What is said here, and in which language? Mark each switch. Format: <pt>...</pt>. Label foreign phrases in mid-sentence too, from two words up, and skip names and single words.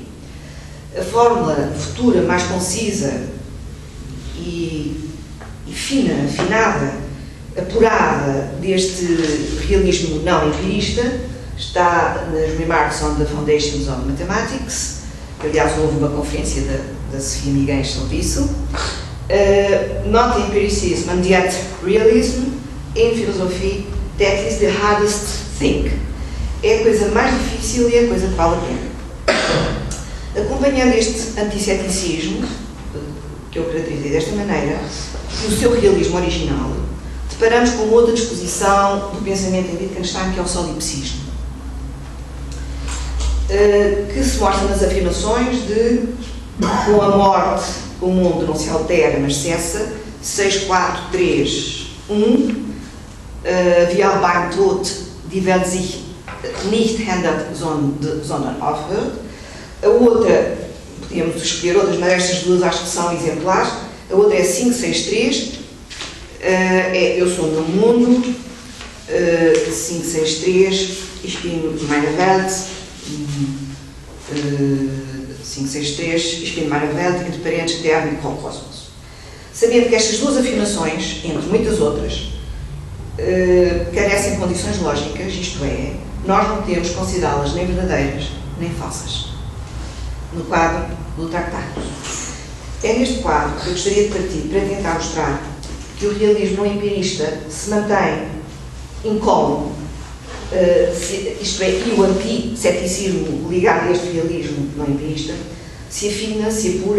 <pt>A fórmula futura mais concisa e fina, afinada, apurada deste realismo não empirista está nas Remarks on the Foundations of Mathematics, que aliás houve uma conferência da Sofia Miguel sobre isso.</pt> <en>Not empiricism and yet realism in philosophy, that is the hardest thing.</en> <pt>É a coisa mais difícil e é a coisa que vale a pena. Acompanhando este anticeticismo, que eu caracterizei desta maneira, no seu realismo original, deparamos com outra disposição do pensamento em Wittgenstein, que é o solipsismo, que se mostra nas afirmações de com a morte o mundo não se altera, mas cessa, 6, 4, 3, 1,</pt> <de>wir beim Tod, die Welt sich nicht ändert, sondern aufhört.</de> <pt>A outra, podíamos escolher outras, mas estas duas acho que são exemplares. A outra é 5, 6, 3, eu sou no mundo, 5, 6, 3,</pt> <de>ich bin meine Welt, 563, ich bin meine Welt,</de> <pt>entre parênteses,</pt> <de>der Mikrokosmos.</de> <pt>Sabendo que estas duas afirmações, entre muitas outras, carecem de condições lógicas, isto é, nós não podemos considerá-las nem verdadeiras, nem falsas. No quadro do Tractatus. É neste quadro que eu gostaria de partir para tentar mostrar que o realismo não empirista se mantém incólume, isto é, e o anti-ceticismo ligado a este realismo não empirista, se afina, se apura.</pt>